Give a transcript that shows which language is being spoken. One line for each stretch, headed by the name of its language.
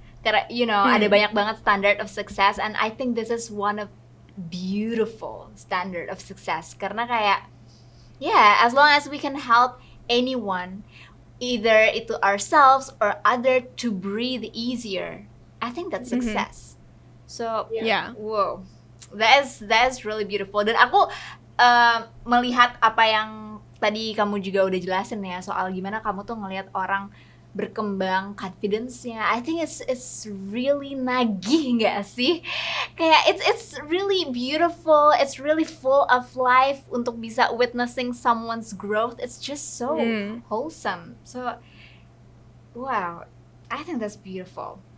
Indonesian: Karena, ada banyak banget
English: standard of success, and I think this is one of beautiful standard of success.
Indonesian: Karena kayak,
English: yeah, as long as we can help anyone, either itu ourselves or other, to breathe easier, I think that's success. So Yeah. wow, that is really beautiful.
Indonesian: Dan aku melihat apa yang tadi kamu juga udah jelasin ya, soal gimana kamu tuh ngelihat orang berkembang confidence-nya.
English: I think it's really
Indonesian: nagih nggak sih?
English: Kayak it's really beautiful. It's really full of life
Indonesian: untuk bisa
English: witnessing someone's growth. It's just so wholesome. So wow, I think that's beautiful.